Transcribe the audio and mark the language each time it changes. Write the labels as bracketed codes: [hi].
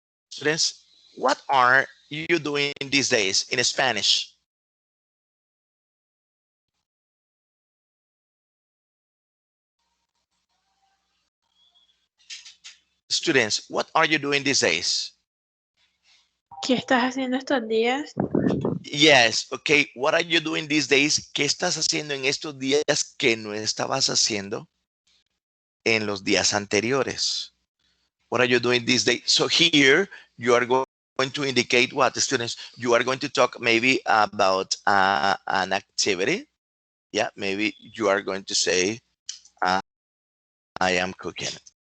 [en] Students, what are you doing these days in Spanish? Students, what are you doing these days? [es] ¿Qué estás haciendo estos días? [en] Yes, okay. What are you doing these days? [es] ¿Qué estás haciendo en estos días que no estabas haciendo en los días anteriores? [en] What are you doing these days? So here you are going to indicate what, students? You are going to talk maybe about an activity. Yeah, maybe you are going to say, I am cooking.